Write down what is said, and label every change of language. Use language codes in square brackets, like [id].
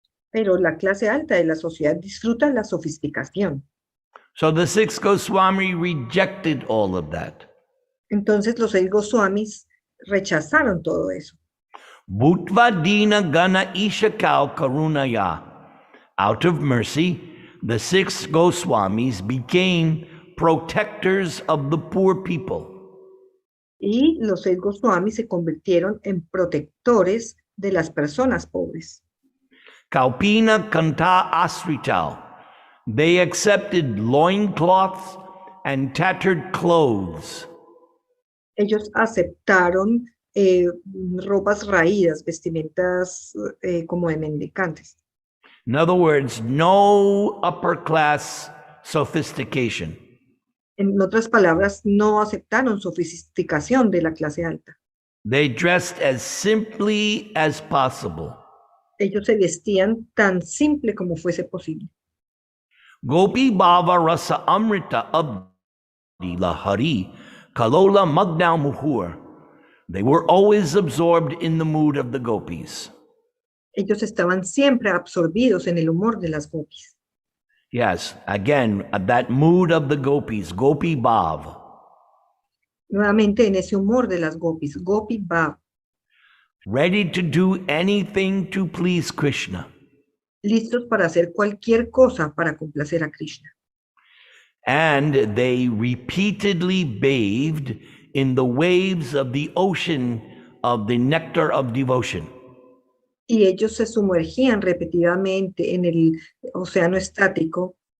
[es] Pero la clase alta de la sociedad disfruta la sofisticación. [en] So the six Goswami rejected all of that. [es] Entonces los 6 Goswamis rechazaron todo eso. [sa] Bhutva dina gana ishakau karunaya. [en] Out of mercy, the 6 Goswamis became protectors of the poor people. [es] Y los 6 Goswamis se convirtieron en protectores de las personas pobres. [sa] Kaupina kanta asritau. [en] They accepted loincloths and tattered clothes. [es] Ellos aceptaron ropas raídas, vestimentas como de mendicantes. [en] In other words, no upper class sophistication. [es] En otras palabras, no aceptaron sofisticación de la clase alta. [en] They dressed as simply as possible. [es] Ellos se vestían tan simple como fuese posible. [sa] Gopi bhava rasa amrita abdi lahari kalola magna muhur. [en] They were always absorbed in the mood of the gopis. [es] Ellos estaban siempre absorbidos en el humor de las gopis. [en] Yes, again, that mood of the gopis, gopi bhav. [es] Nuevamente en ese humor de las gopis, gopi bhav. [en] Ready to do anything to please Krishna. [es] Listos para hacer cualquier cosa para complacer a Krishna. [en] And they repeatedly bathed in the waves of the ocean of the nectar of devotion. [es] Y ellos se sumergían repetidamente en el océano estático.